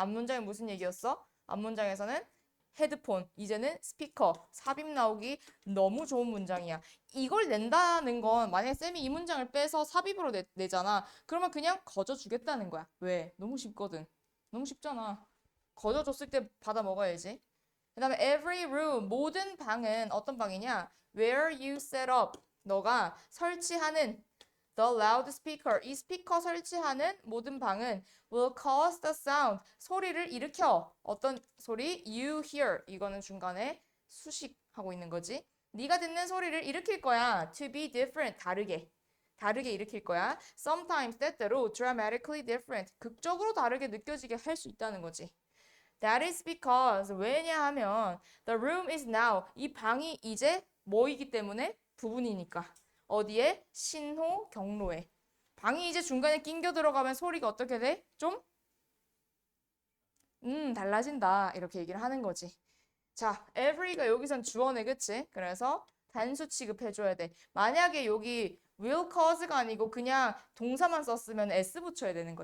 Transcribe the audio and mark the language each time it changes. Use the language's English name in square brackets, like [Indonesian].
[Korean] 앞문장이 무슨 얘기였어? 앞문장에서는 헤드폰, 이제는 스피커, 삽입 나오기 너무 좋은 문장이야. 이걸 낸다는 건 만약에 쌤이 이 문장을 빼서 삽입으로 내잖아. 그러면 그냥 거저주겠다는 거야. 왜? 너무 쉽거든. 너무 쉽잖아. 거저줬을 때 받아 먹어야지. 그 다음에 every room, 모든 방은 어떤 방이냐? [English] Where you set up, [Korean] 너가 설치하는 [English] the loudspeaker, [Korean] 이 스피커 설치하는 모든 방은 [English] will cause the sound, [Korean] 소리를 일으켜. 어떤 소리? You hear, 이거는 중간에 수식하고 있는 거지. 네가 듣는 소리를 일으킬 거야. [English] To be different, [Korean] 다르게 일으킬 거야. Sometimes, 때때로 [English] dramatically different, [Korean] 극적으로 다르게 느껴지게 할 수 있다는 거지. [English] That is because, [Korean] 왜냐하면 [English] the room is now, [Korean] 이 방이 이제 뭐이기 때문에? 부분이니까. 어디에? 신호 경로에. 방이 이제 중간에 낑겨 들어가면 소리가 어떻게 돼? 좀? 달라진다. 이렇게 얘기를 하는 거지. 자, every가 여기선 주어네, 그치? 그래서 단수 취급해줘야 돼. 만약에 여기 will cause가 아니고 그냥 동사만 썼으면 s 붙여야 되는 거.